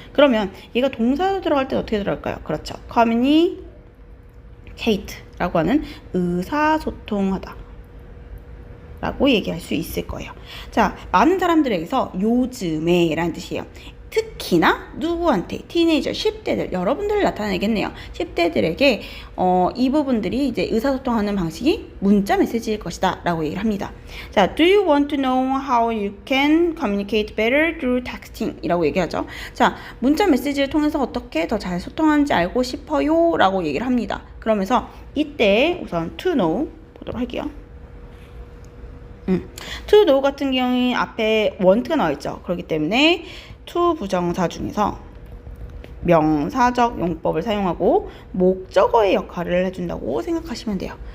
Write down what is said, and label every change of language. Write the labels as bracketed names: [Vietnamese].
[Korean] 그러면 얘가 동사로 들어갈 때 어떻게 들어갈까요? 그렇죠. communicate 라고 하는 의사소통하다 라고 얘기할 수 있을 거예요. 자, 많은 사람들에게서 요즘에 라는 뜻이에요. 특히나 누구한테, 티네이저, 10대들, 여러분들을 나타내겠네요. 10대들에게 이 부분들이 이제 의사소통하는 방식이 문자 메시지일 것이다 라고 얘기를 합니다. [English] 자, do you want to know how you can communicate better through texting? [Korean] 이라고 얘기하죠. 자, 문자 메시지를 통해서 어떻게 더 잘 소통하는지 알고 싶어요? 라고 얘기를 합니다. 그러면서 이때 우선 to know 보도록 할게요. to know 같은 경우에 앞에 want가 나와 있죠. 그렇기 때문에 to 부정사 중에서 명사적 용법을 사용하고 목적어의 역할을 해준다고 생각하시면 돼요.